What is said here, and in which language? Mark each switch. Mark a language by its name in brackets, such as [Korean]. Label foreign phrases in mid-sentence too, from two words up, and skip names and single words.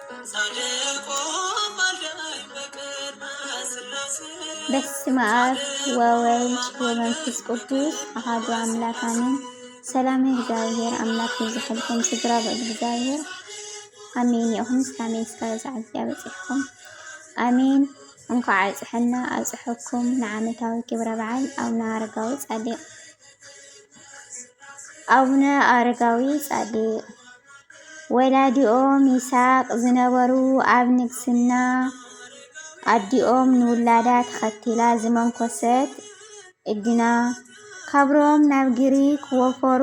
[Geez] በስመ አብ ወወልድ ወመንፈስ ቅዱስ አሐዱ አምላክ አሜን። [Tigrinya] ሰላም እግዚአብሔር አምላክ ይዝሕልኩም ስድራ በእግዚአብሔር አሜን ይኹን። ሳሜን እስከ ያበጽሕኩም አሜን። እንኳዕ አጽሕና አጽሕኩም ንዓመታዊ ክብረ በዓል አቡነ አረጋዊ ጻድቅ ወላዲኦም ይስሐቅ ዝነበሩ ኣብ ንግስና ኣዲኦም ንውላዳ ተኸቲላ ዝመንኮሰት እድና ካብሮም ናብ ግሪክ ወፈሩ